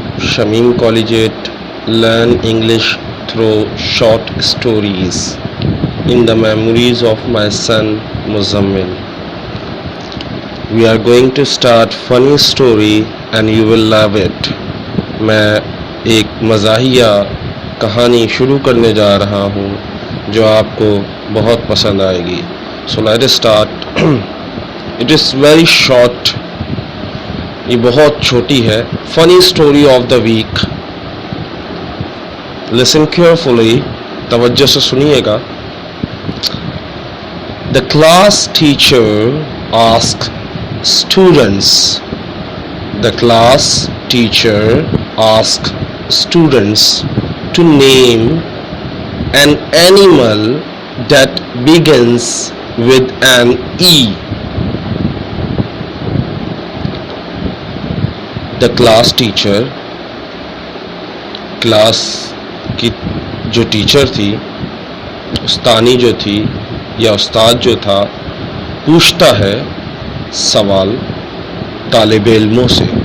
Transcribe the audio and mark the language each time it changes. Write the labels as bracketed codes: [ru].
[en] Shamim collegiate learn English through short stories in the memories of my son Muzammil. We are going to start funny story and you will love it. [ur] میں ایک مزاحیہ کہانی شروع کرنے جا رہا ہوں جو آپ کو بہت پسند آئے گی. [en] So let us start. It is very short. [ur] یہ بہت چھوٹی ہے. [en] Funny story of the week. Listen carefully. [ur] توجہ سے سنیے گا. [en] The class teacher asked students. The class teacher asked students to name an animal that begins with an E. The class teacher, [ur] class کی جو teacher تھی، استانی جو تھی یا استاد جو تھا، پوچھتا ہے سوال طالب علموں سے.